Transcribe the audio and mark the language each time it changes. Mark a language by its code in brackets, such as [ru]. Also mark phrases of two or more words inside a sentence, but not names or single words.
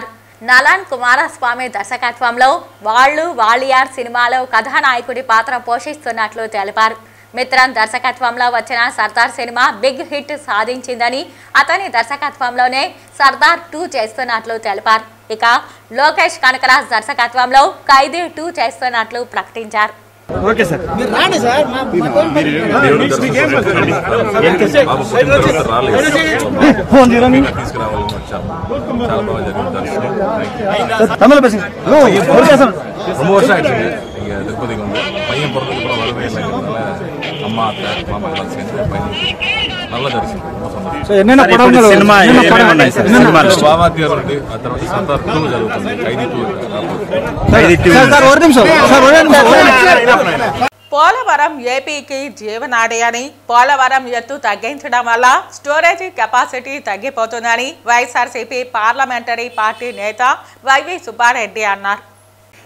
[te] నలాన్ కుమారస్వామి దర్శకత్వంలో వాళియార్ సినిమాలో కథానాయకుడి పాత్ర పోషిస్తున్నట్లు తెలిపారు. మిత్రన్ దర్శకత్వంలో వచ్చిన సర్దార్ సినిమా [en] big hit [te] సాధించిందని, అతని దర్శకత్వంలోనే సర్దార్ 2 చేస్తున్నట్లు తెలిపారు. ఇక లోకేష్ కనకరాజ్ దర్శకత్వంలో ఖైదీ 2 చేస్తున్నట్లు ప్రకటించారు. [en] okay sir, [te] మీరు రాండి సార్. [ta] ரொம்ப வருஷம் ஆயிடுச்சு இங்கே திருப்பதிக்கு வந்து. பையன் பிறந்ததுக்கு அப்புறம் வரவே இல்லை. அம்மா அத்தை மாமாக்கெல்லாம் சேர்ந்து பையன் நல்ல தரிசனம். ரொம்ப சந்தோஷம். என்னென்ன படங்கள் சினிமா [te] బావాతీర్ ఉంది, ఆ తర్వాత సర్దార్ 2 జరుగుతుంది, ఖైదీ 2 పోలవరం ఏపీకి జీవనాడి అని, పోలవరం ఎత్తు తగ్గించడం వల్ల [en] storage capacity [te] తగ్గిపోతుందని వైఎస్ఆర్సీపీ [en] parliamentary party [te] నేత వైవి సుబ్బారెడ్డి అన్నారు.